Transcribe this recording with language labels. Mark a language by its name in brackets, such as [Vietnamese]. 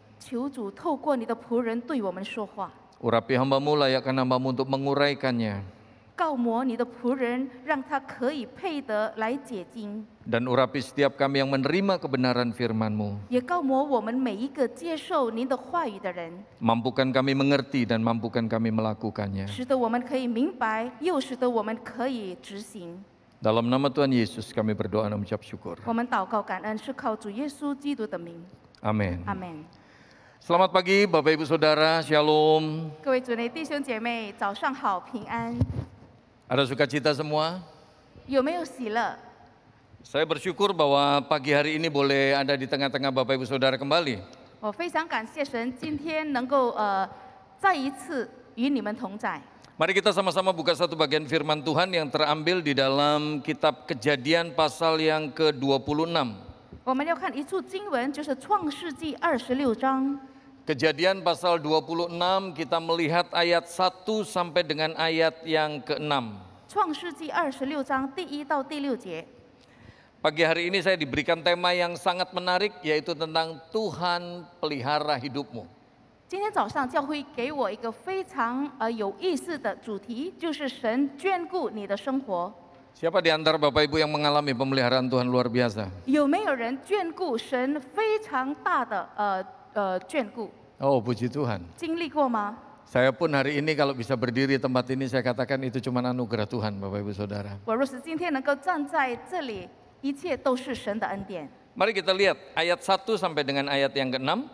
[Chinese] 求主透过你的仆人对我们说话， [Indonesian] Urapi hamba-Mu, layakkan hamba-Mu untuk menguraikannya. [Chinese] 告摩你的仆人，让他可以配得来解经， [Indonesian] Dan urapi setiap kami yang menerima kebenaran firman-Mu. [Chinese] 也告摩我们每一个接受您的话语的人， [Indonesian] Mampukan kami mengerti dan mampukan kami melakukannya. [Chinese] 使得我们可以明白，又使得我们可以执行。 [Indonesian] Dalam nama Tuhan Yesus kami berdoa dan mengucap syukur. [Chinese] 我们祷告感恩，是靠主耶稣基督的名， [Indonesian] Amin. [Chinese] 阿门。 [Indonesian] Selamat pagi Bapak Ibu Saudara, Shalom. [Chinese] 各位主内弟兄姐妹，早上好，平安。 [Indonesian] Ada sukacita semua? [Chinese] 有没有喜乐？ [Indonesian] Saya bersyukur bahwa pagi hari ini boleh ada di tengah-tengah Bapak Ibu Saudara kembali. [Chinese] 我非常感谢神，今天能够再一次与你们同在。 [Indonesian] Mari kita sama-sama buka satu bagian firman Tuhan yang terambil di dalam kitab Kejadian pasal yang ke-26. [Chinese] 我们要看一处经文，就是创世纪26章。 [Indonesian] Kejadian pasal 26 kita melihat ayat 1 sampai dengan ayat yang ke-6. [Chinese] 创世纪26章第1到第6节。 [Indonesian] Pagi hari ini saya diberikan tema yang sangat menarik, yaitu tentang Tuhan pelihara hidupmu. [Chinese] 今天早上教会给我一个非常有意思的主题，就是神眷顾你的生活。 [Indonesian] Siapa di antara Bapak Ibu yang mengalami pemeliharaan Tuhan luar biasa? [Chinese] 有没有人眷顾神非常大的眷顾？ [Indonesian] Oh, puji Tuhan. [Chinese] 经历过吗？ [Indonesian] Saya pun hari ini kalau bisa berdiri tempat ini, saya katakan itu cuma anugerah Tuhan, Bapak Ibu Saudara. [Chinese] 我若是今天能够站在这里，一切都是神的恩典。 [Indonesian] Mari kita lihat ayat 1 sampai dengan ayat yang ke-6.